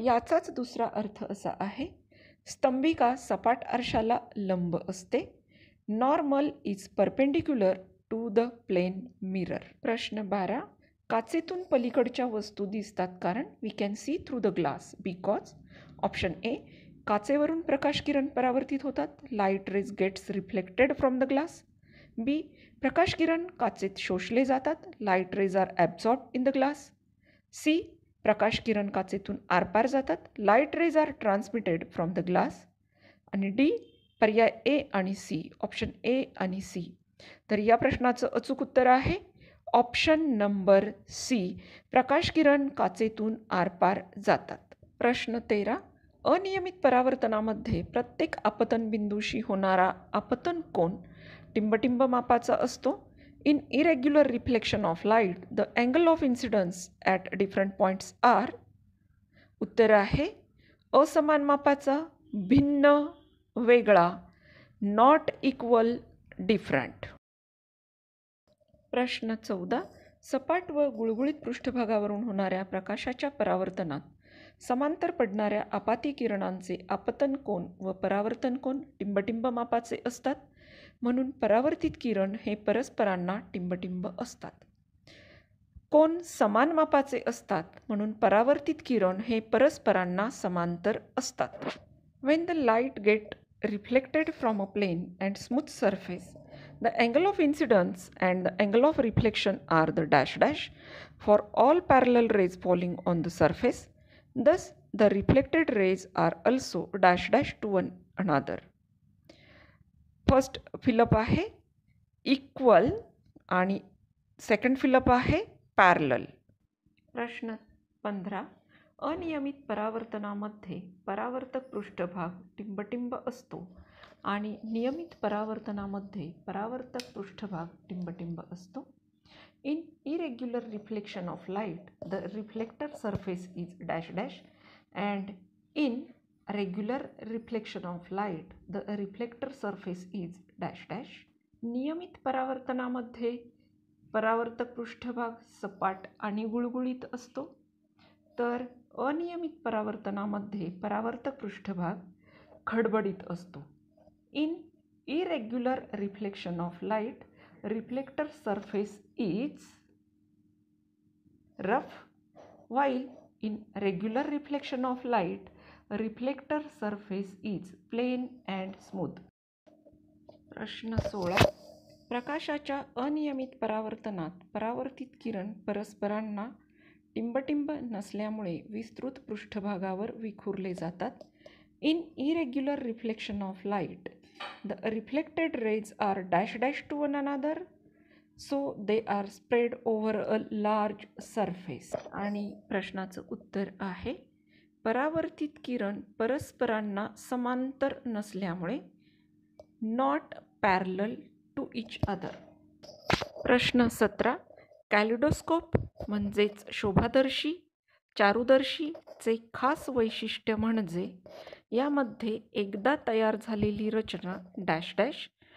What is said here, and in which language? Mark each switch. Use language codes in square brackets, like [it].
[mr] याचाच दुसरा अर्थ असा आहे स्तंभिका सपाट आरशाला लंब असते. [en] Normal is perpendicular to the plane mirror. [mr] प्रश्न 12. काचेतून पलीकडच्या वस्तू दिसतात कारण [en] We can see through the glass because. Option A. [mr] काचेवरून प्रकाश किरण परावर्तित होतात. [en] Light rays gets reflected from the glass. B. [mr] प्रकाश किरण काचेत शोषले जातात. [en] Light rays are absorb in the glass. C. [mr] प्रकाश किरण काचेतून आरपार जातात. [en] Light rays are transmitted from the glass. [mr] आणि D पर्याय ए आणि C, [en] Option A आणि C. [mr] तर या प्रश्नाचं अचूक उत्तर आहे ऑप्शन नंबर सी, प्रकाश किरण काचेतून आरपार जातात. प्रश्न 13. अनियमित परावर्तनामध्ये प्रत्येक आपतन बिंदूशी होणारा आपतन कोन टिंबटिंब मापाचा असतो. [en] In irregular reflection of light, the angle of incidence at different points are. [mr] उत्तर आहे असमान मापाचा, भिन्न, वेगळा, [en] Not equal, different. [mr] प्रश्न 14. सपाट व गुळगुळीत पृष्ठभागावरून होणाऱ्या प्रकाशाच्या परावर्तनात समांतर पडणाऱ्या आपाती किरणांचे आपतन कोन व परावर्तन कोन टिंबटिंब मापाचे असतात, म्हणून परावर्तित किरण हे परस्परांना टिंबटिंब असतात. कोन समान मापाचे असतात, म्हणून परावर्तित किरण हे परस्परांना समांतर असतात. [en] When the light get reflected from a plane and smooth surface, the angle of incidence and the angle of reflection are the dash dash for all parallel rays falling on the surface. Thus, the reflected rays are also dash dash to one another. First fill up [mr] आहे equal आणि second fill up आहे parallel. प्रश्न 15. अनियमित परावर्तनामध्ये परावर्तक पृष्ठभाग टिंबटिंब असतो आणि नियमित परावर्तनामध्ये परावर्तक पृष्ठभाग टिंबटिंब असतो. [en] In irregular reflection of light, the reflector surface is dash dash, and in regular reflection of light, the reflector surface is dash dash. [mr] नियमित परावर्तनामध्ये परावर्तक पृष्ठभाग सपाट आणि गुळगुळीत असतो, तर अनियमित परावर्तनामध्ये परावर्तक पृष्ठभाग खडबडीत असतो. [en] In irregular reflection of light, reflector surface is rough, while in regular reflection of light, reflector surface is plain and smooth. [mr] प्रश्न 16. प्रकाशाच्या अनियमित परावर्तनात परावर्तित किरण परस्परांना टिंबटिंब नसल्यामुळे विस्तृत पृष्ठभागावर विखुरले जातात. [en] In irregular reflection of light, the reflected rays are dash dash to one another, so they are spread over a large surface. [mr] आणि प्रश्नाचं उत्तर आहे परावर्तित किरण परस्परांना समांतर नसल्यामुळे [en] not parallel to each other. [mr] प्रश्न 17. कॅलिडोस्कोप म्हणजेच शोभादर्शी चारूदर्शीचे खास वैशिष्ट्य म्हणजे यामध्ये एकदा तयार झालेली रचना डॅश डॅश.